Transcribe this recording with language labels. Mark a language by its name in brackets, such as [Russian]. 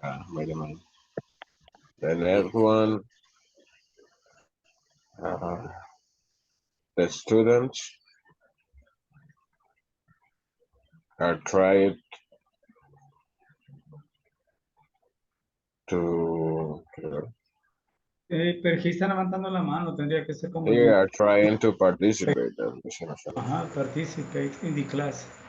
[English] Yeah, by the man. The next one. The students are tried to. [Spanish] Pero aquí está levantando la mano, tendría que ser como. [English] They are trying to participate. Participate in the class.